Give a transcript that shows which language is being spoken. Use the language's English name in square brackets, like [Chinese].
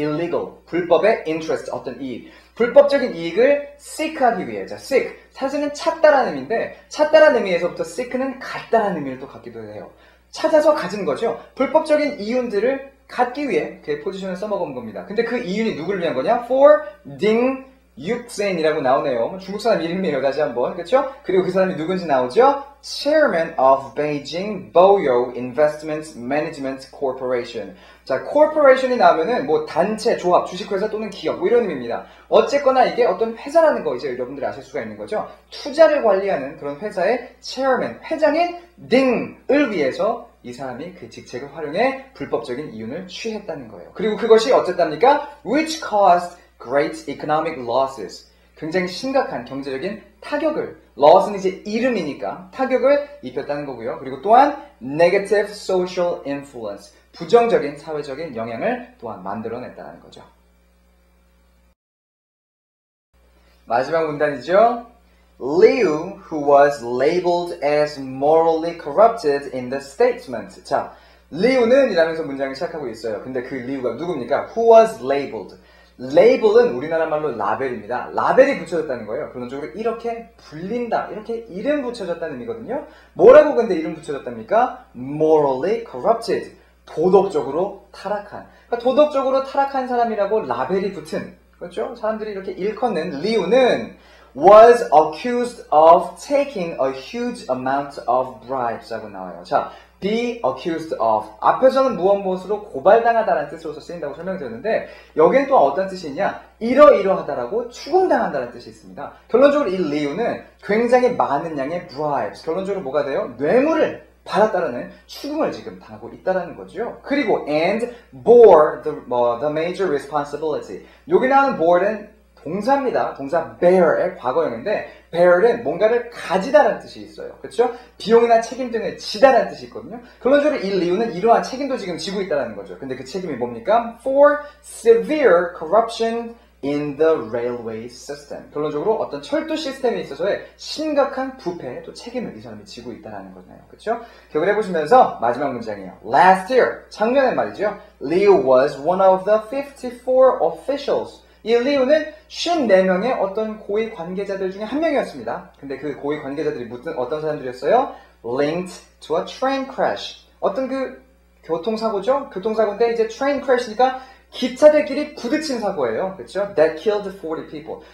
[Korean] illegal, 불법의 interest, 어떤 이익. 불법적인 이익을 seek하기 위해. 자, seek. 사실은 찾다라는 의미인데 찾다라는 의미에서부터 seek는 갖다라는 의미를 또 갖기도 해요. 찾아서 가진 거죠. 불법적인 이윤들을 갖기 위해 그의 포지션을 써먹은 겁니다. 근데 그 이윤이 누구를 위한 거냐? For Ding Yuxin이라고 나오네요. 중국 사람 이름이에요. 다시 한번. 그렇죠? 그리고 그 사람이 누군지 나오죠? [English] Chairman of Beijing Boyo Investment Management Corporation. [Korean] 자, corporation이 나오면은 뭐 단체, 조합, 주식회사 또는 기업 뭐 이런 의미입니다. 어쨌거나 이게 어떤 회사라는 거 이제 여러분들이 아실 수가 있는 거죠. 투자를 관리하는 그런 회사의 chairman, 회장인 딩을 위해서 이 사람이 그 직책을 활용해 불법적인 이윤을 취했다는 거예요. 그리고 그것이 어쨌답니까? [English] Which caused great economic losses. [Korean] 굉장히 심각한 경제적인 타격을, loss는 이제 이름이니까 타격을 입혔다는 거고요. 그리고 또한 [English] negative social influence. [Korean] 부정적인 사회적인 영향을 또한 만들어냈다는 거죠. 마지막 문단이죠. [English] Liu, who was labeled as morally corrupted in the statement. [Korean] 자, 리우는 이라면서 문장을 시작하고 있어요. 근데 그 리우가 누굽니까? [English] Who was labeled. [Korean] label은 우리나라 말로 라벨입니다. 라벨이 붙여졌다는 거예요. 결론적으로 이렇게 불린다, 이렇게 이름 붙여졌다는 의미거든요. 뭐라고 근데 이름 붙여졌답니까? [English] morally corrupted. [Korean] 도덕적으로 타락한. 그러니까 도덕적으로 타락한 사람이라고 라벨이 붙은, 그렇죠? 사람들이 이렇게 일컫는 리우는 [English] was accused of taking a huge amount of bribes [Korean] 라고 나와요. [English] 자, be accused of. [Korean] 앞에서는 무엇으로 고발당하다라는 뜻으로서 쓰인다고 설명드렸는데 여기는 또 어떤 뜻이 있냐? 이러이러하다라고 추궁당한다는 뜻이 있습니다. 결론적으로 이 리우는 굉장히 많은 양의 bribes. 결론적으로 뭐가 돼요? 뇌물을 받았다라는 추궁을 지금 당하고 있다라는 거죠. 그리고 [English] and bore the major responsibility. [Korean] 여기 나오는 bore는 동사입니다. 동사 bear의 과거형인데 bear은 뭔가를 가지다라는 뜻이 있어요. 그렇죠? 비용이나 책임 등을 지다라는 뜻이 있거든요. 결론적으로 이 리우는 이러한 책임도 지금 지고 있다라는 거죠. 근데 그 책임이 뭡니까? [English] For severe corruption in the railway system. [Korean] 결론적으로 어떤 철도 시스템에 있어서의 심각한 부패 또 책임을 이 사람이 지고 있다는 거잖아요. 그렇죠? 기억을 해보시면서 마지막 문장이에요. [English] Last year, [Korean] 작년에 말이죠. [English] Liu was one of the 54 officials. [Korean] 이 리우는 54명의 어떤 고위 관계자들 중에 한 명이었습니다. 근데 그 고위 관계자들이 어떤 사람들이었어요? Linked to a train crash. 어떤 그 교통사고죠? 교통사고인데 이제 train crash니까 기차들끼리 부딪힌 사고예요. 그렇죠? [English] That killed 40 people.